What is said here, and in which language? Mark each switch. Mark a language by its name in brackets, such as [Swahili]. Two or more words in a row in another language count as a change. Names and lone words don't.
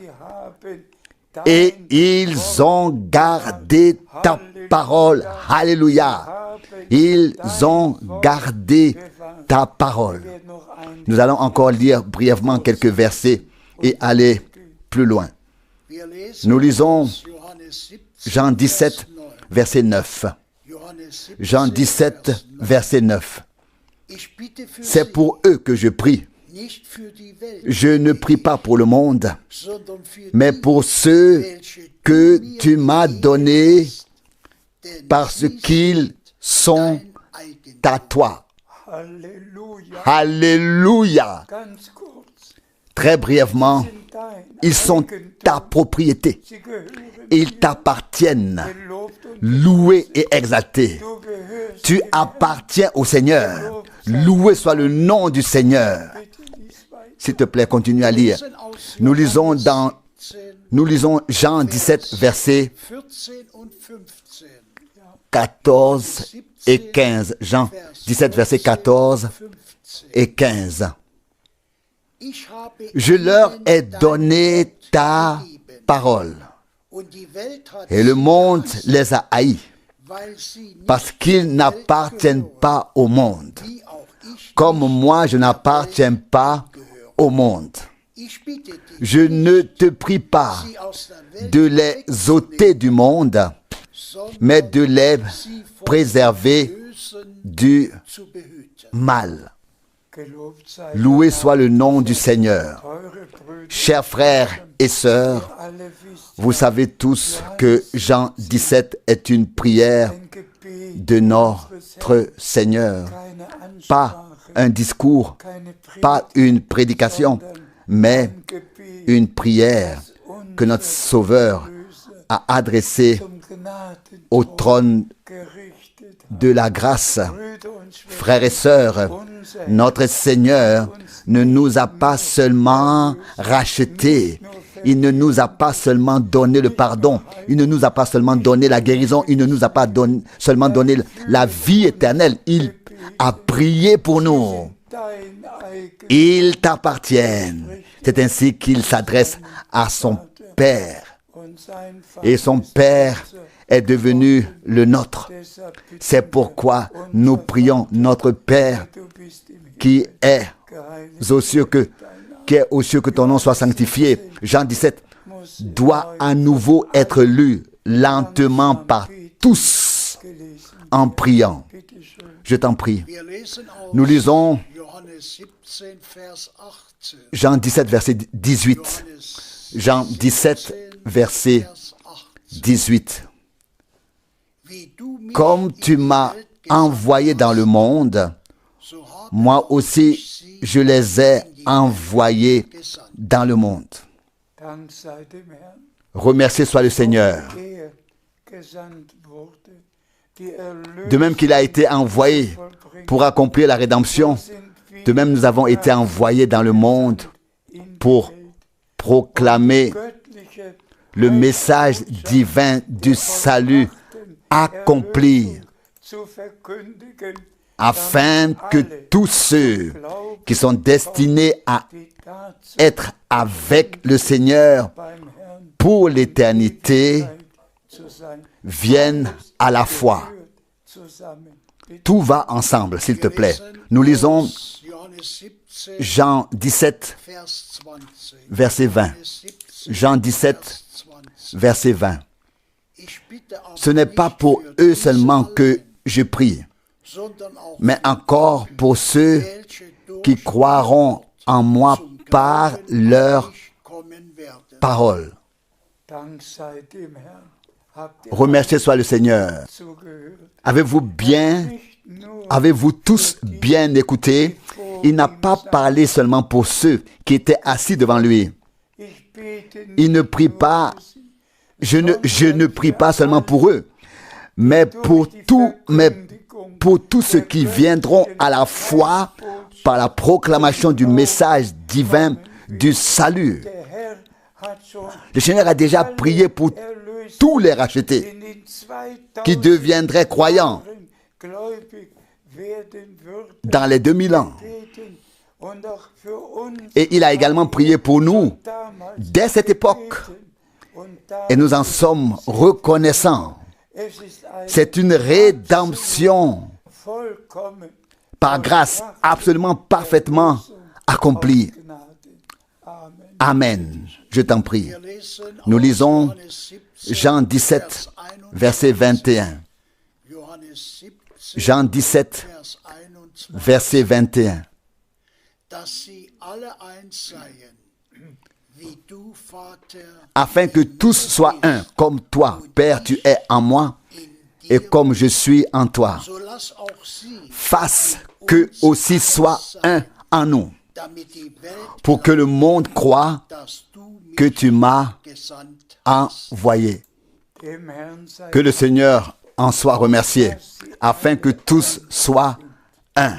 [French] Et ils ont gardé ta parole. Alléluia. Ils ont gardé ta parole. Nous allons encore lire brièvement quelques versets et aller plus loin. [German] Wir lesen [French] Nous lisons [German] aus Johannes 17, [French] Jean 17, [German] Vers 9. [French] verset 9. [German] Johannes 17, [French] Jean 17, [German] Vers 9. [French] verset 9. [German] Ich bitte für [French] C'est [German] sie, [French] pour eux que je prie. [German] nicht für die Welt, [French] Je ne prie pas pour le monde, [German] sondern für [French] mais [German] die, [French] pour ceux [German] welche [French] que [German] du mir [French] tu m'as [German] gegeben [French] donnés [German] hast, denn [French] parce [German] sie [French] qu'ils sont [German] dein Eigentum. [French] à toi. [German] Halleluja. [French] Alléluia. [German] Ganz kurz. [French] Très brièvement, [German] Sind dein [French] ils sont ta [German] Eigentum. [French] propriété. [German] Sie gehören [French] Ils t'appartiennent. [German] gelobt und [French] Loué et exalté. [German] du gehörst. [French] Tu appartiens au Seigneur. Loué soit le nom du Seigneur. [German] Bitte lies weiter. [French] S'il te plaît, continue à lire. [German] Lesen aus [French] Nous lisons [German] Johannes [French] dans 17, Nous lisons Jean 17, versets [German] 14 und 15. [French] 14 et 15. Jean 17, versets 14 15. et 15. [German] Ich habe [French] Je leur [German] ihnen [French] ai [German] dein [French] donné [German] Wort [French] ta [German] gegeben, [French] parole. [German] und die Welt hat [French] Et le [German] sie [French] monde [German] gehasst, [French] les a haïs [German] weil sie nicht [French] parce qu'ils n'appartiennent pas au monde. [German] wie auch ich [French] Comme [German] nicht [French] moi, je n'appartiens pas au monde. [German] Ich bitte dich, [French] Je ne te prie pas [German] sie aus der Welt [French] de les ôter du monde, [German] sondern [French] mais de les [German] sie vom [French] préserver [German] Bösen [French] du [German] zu behüten. mal. Gelobt sei [French] Loué soit le nom du Seigneur. [German] eure Brüder. [French] Chers frères et sœurs, [German] Alle wisst [French] vous savez tous que Jean 17 est une prière [German] ein Gebet, [French] de notre Seigneur. [German] keine [French] Pas [German] Ansprache, [French] un discours, [German] keine [French] pas une prédication, mais [German] ein Gebet, [French] une prière [German] das [French] que notre Sauveur [German] Erlöser [French] a adressée [German] zum Gnadenthron [French] au trône [German] gerichtet hat. [French] de la grâce. [German] Brüder und Schwestern, [French] Frères et sœurs, [German] unser [French] notre Seigneur ne nous a pas seulement rachetés, il ne nous a pas seulement donné le pardon, il ne nous a pas seulement donné la guérison, il ne nous a pas seulement donné la vie éternelle, il a prié pour nous. [German] dein eigen [French] Ils t'appartiennent. C'est ainsi qu'il s'adresse à son Père. [German] und sein [French] Et son Père est devenu le nôtre. [German] Deshalb bitten [French] C'est pourquoi nous prions notre Père [German] du bist im Himmel [French] qui est [German] geheiligt [French] aux cieux, que ton nom soit sanctifié. Jean 17 [German] muss [French] doit à nouveau être lu lentement par tous [German] gelesen. [French] en priant. [German] Bitte schön. [French] Je t'en prie. [German] Wir lesen aus [French] Nous lisons [German] Johannes 17, Vers 18. [French] Jean 17, verset 18. [German] Johannes [French] Jean 17, verset [German] Vers 18. [French] 18. [German] Wie du mich [French] Comme [German] in [French] tu [German] die [French] m'as [German] Welt gesandt [French] envoyé dans le monde, [German] so habe [French] moi aussi [German] ich sie [French] je les ai envoyés [German] gesandt. [French] dans le monde. [German] Dank sei dem Herrn, [French] Remercié soit le Seigneur. [German] gesandt wurde, die Erlösung [French] De même qu'il a été envoyé pour accomplir la rédemption, [German] sind wir [French] de même nous avons été envoyés dans le monde [German] in [French] pour proclamer [German] göttliche [French] le message divin du salut accompli, [German] zu verkündigen, [French] afin que tous ceux qui sont destinés à [German] die Tatsache [French] être avec le Seigneur [German] beim Herrn [French] pour l'éternité [German] zu sein, [French] viennent à la foi. [German] führt zusammen. Bitte [French] Tout va ensemble, s'il te plaît. Nous lisons [German] Johannes 17, [French] Jean 17, [German] Vers 20. [French] verset 20. [German] Johannes 17, [French] Jean 17, [German] Vers 20. [French] verset 20. [German] Ich bitte aber [French] Ce n'est pas [German] nicht [French] pour [German] für [French] eux [German] diese [French] seulement que [German] allein, [French] je prie, [German] sondern auch [French] mais encore pour ceux [German] welche durch [French] qui croiront en moi [German] zum [French] par [German] Glauben [French] leur [German] an mich kommen werden. [French] parole. [German] Dank sei dem Herrn. Habt ihr [French] Remercié soit le Seigneur. [German] zugehört? [French] Avez-vous bien, [German] Nicht nur [French] avez-vous tous bien écouté? Il n'a pas parlé seulement pour ceux qui étaient assis devant lui. [German] ich bete [French] Il ne [German] nicht [French] prie [German] nur [French] pas, [German] für sie, [French] je ne prie pas seulement pour eux, mais pour tous ceux qui viendront à la foi par la proclamation du message divin du salut. [German] der Herr hat schon [French] Le Seigneur a déjà prié pour [German] erlöst [French] tous les rachetés [German] in den 2000 [French] qui deviendraient croyants [German] Jahren gläubig werden würden [French] dans les 2000 ans. [German] beten und auch für uns [French] Et il a également prié pour nous [German] damals [French] dès cette époque. [German] beten. Und da [French] Et nous en sommes reconnaissants. [German] es ist ein [French] C'est une rédemption [German] vollkommen [French] par grâce, absolument parfaitement accomplie. [German] Gnade. Amen. [French] Amen. Je Je t'en prie. [German] Wir lesen [French] Nous [German] aus [French] lisons [German] Johannes 17, [French] Jean 17, verset 21. [German] Johannes 17, [French] Jean 17, [German] Vers 21. [French] verset 21. [German] Dass sie alle eins seien, wie du, Vater, [French] Afin que tous soient un, comme toi, Père, tu es en moi, et comme je suis en toi. [German] so lass auch sie, [French] Fasse que aussi soient un en nous, [German] damit die Welt, [French] pour que le monde croie [German] dass du mich [French] que tu m'as [German] gesandt hast. [French] envoyé. [German] Dem Herrn sei [French] Que le Seigneur en soit remercié, afin que tous soient un,